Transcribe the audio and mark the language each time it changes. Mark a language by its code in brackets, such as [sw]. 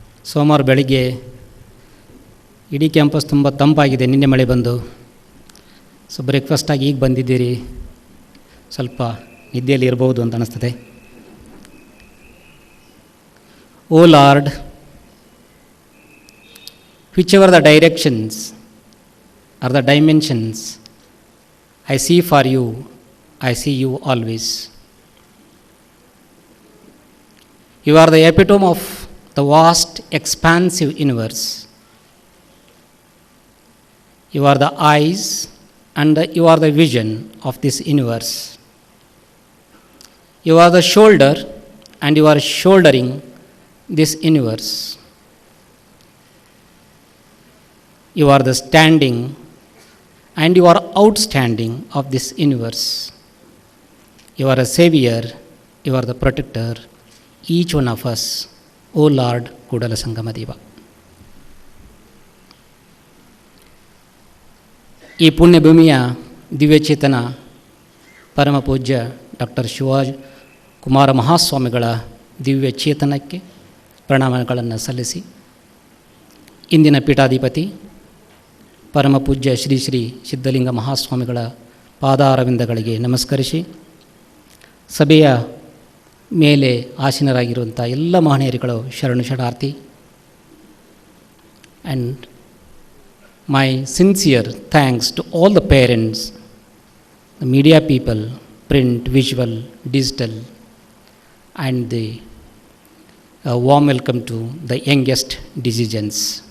[kn] ಸೋಮವಾರ ಬೆಳಿಗ್ಗೆ ಇಡೀ ಕ್ಯಾಂಪಸ್ ತುಂಬ ತಂಪಾಗಿದೆ, ನಿನ್ನೆ ಮಳೆ ಬಂದು. ಸೊ ಬ್ರೇಕ್ಫಾಸ್ಟಾಗಿ ಈಗ ಬಂದಿದ್ದೀರಿ, ಸ್ವಲ್ಪ ನಿದ್ದೆಯಲ್ಲಿ ಇರ್ಬೋದು ಅಂತ ಅನ್ನಿಸ್ತದೆ. [en] O lord, whichever the directions or the dimensions I see for you, I see you always. You are the epitome of the vast, expansive universe. You are the eyes and you are the vision of this universe. You are the shoulder and you are shouldering this universe. You are the standing and you are outstanding of this universe. You are a savior, you are the protector, each one of us, O Lord Kudala Sangamadeva. [kn] ಈ ಪುಣ್ಯಭೂಮಿಯ ದಿವ್ಯಚೇತನ ಪರಮ ಪೂಜ್ಯ doctor Shivakumara ಮಹಾಸ್ವಾಮಿಗಳ ದಿವ್ಯ ಚೇತನಕ್ಕೆ ಪ್ರಣಾಮಗಳನ್ನು ಸಲ್ಲಿಸಿ, ಇಂದಿನ ಪೀಠಾಧಿಪತಿ ಪರಮ ಪೂಜ್ಯ ಶ್ರೀ ಶ್ರೀ ಸಿದ್ಧಲಿಂಗ ಮಹಾಸ್ವಾಮಿಗಳ ಪಾದಾರವಿಂದಗಳಿಗೆ ನಮಸ್ಕರಿಸಿ, ಸಭೆಯ ಮೇಲೆ ಆಸೀನರಾಗಿರುವಂಥ ಎಲ್ಲ ಮಹನೀಯರುಗಳು ಶರಣು ಶರಣಾರ್ಥಿ. [en] And my sincere thanks to all the parents, the media people, print, visual, digital, and the warm welcome to the youngest decisions.